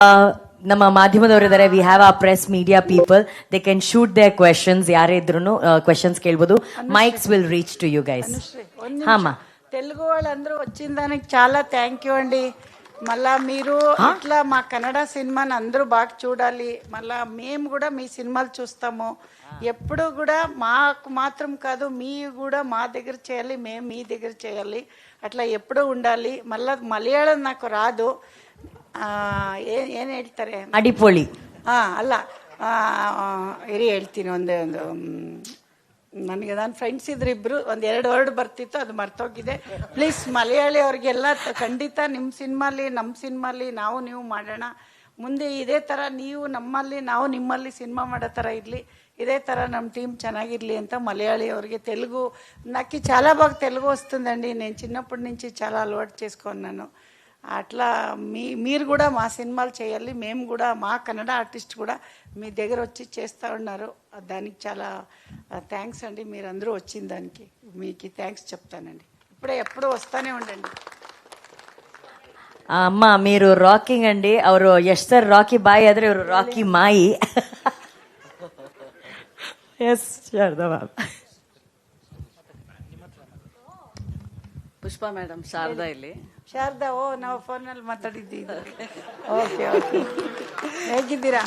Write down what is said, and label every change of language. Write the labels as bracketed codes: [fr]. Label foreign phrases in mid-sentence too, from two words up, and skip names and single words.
[kn] ನಮ್ಮ ಮಾಧ್ಯಮದವರಿದ್ದಾರೆ. [en] We have a press media people. They can shoot their questions. [kn] ಯಾರೇ ಇದ್ರು ಕ್ವೆಶನ್ಸ್ ಕೇಳ್ಬೋದು. [en] Mics will reach to you guys. అమ్మా [te] తెలుగు వాళ్ళందరూ వచ్చిన దానికి చాలా [en] thank you [te] అండి. మళ్ళా మీరు ఇట్లా మా కన్నడ సినిమాని అందరూ బాగా చూడాలి. మళ్ళా మేము కూడా మీ సినిమాలు చూస్తాము. ఎప్పుడు కూడా మాకు మాత్రం కాదు, మీ కూడా మా దగ్గర చేయాలి, మేము మీ దగ్గర చేయాలి. అట్లా ఎప్పుడూ ఉండాలి. మళ్ళా మలయాళం నాకు రాదు. [kn] ಏನ್ ಹೇಳ್ತಾರೆ, ಅಡಿಪೋಳಿ ಅಲ್ಲ, ಇರಿ ಹೇಳ್ತೀನಿ. ಒಂದು ನನಗೆ ನನ್ನ ಫ್ರೆಂಡ್ಸ್ ಇದ್ರು ಇಬ್ರು, ಒಂದೆರಡು ವರ್ಡ್ ಬರ್ತಿತ್ತು, ಅದು ಮರ್ತೋಗಿದೆ. ಪ್ಲೀಸ್ ಮಲಯಾಳಿ ಅವ್ರಿಗೆಲ್ಲ ಖಂಡಿತ ನಿಮ್ಮ ಸಿನಿಮಾಲಿ ನಮ್ಮ ಸಿನಿಮಾಲಿ ನಾವು ನೀವು ಮಾಡೋಣ. ಮುಂದೆ ಇದೇ ಥರ ನೀವು ನಮ್ಮಲ್ಲಿ ನಾವು ನಿಮ್ಮಲ್ಲಿ ಸಿನಿಮಾ ಮಾಡೋ ಥರ ಇರಲಿ, ಇದೇ ಥರ ನಮ್ಮ టీం ಚೆನ್ನಾಗಿರ್ಲಿ ಅಂತ మలయాళీ ಅವ್ರಿಗೆ. [te] తెలుగు నాకు చాలా బాగా తెలుగు వస్తుందండి. నేను చిన్నప్పటి నుంచి చాలా అలవాటు చేసుకున్నాను. అట్లా మీరు కూడా మా సినిమాలు చేయాలి. మేము కూడా మా కన్నడ ఆర్టిస్ట్ కూడా మీ దగ్గర వచ్చి చేస్తూ ఉన్నారు. దానికి చాలా థ్యాంక్స్ అండి. మీరందరూ వచ్చిన దానికి మీకు థ్యాంక్స్ చెప్తానండి. ఇప్పుడే ఎప్పుడూ వస్తూనే ఉండండి. అమ్మ మీరు రాకింగ్ అండి. [kn] ಅವರು ಯಶ್ ಸರ್ ರಾಕಿ ಬಾಯಿ ಆದ್ರೆ ಇವರು ರಾಕಿ ಮಾಯಿ. ಎಸ್ ಶಾರದಾ ಮ್ಯಾಮ್. ಪುಷ್ಪಾ ಮೇಡಮ್, ಶಾರದಾ ಇಲ್ಲಿ. ಶಾರದಾ, ನಾವು ಫೋನಲ್ಲಿ ಮಾತಾಡಿದ್ದೀವಿ. [en] okay okay, [kn] ಹೇಗಿದ್ದೀರಾ?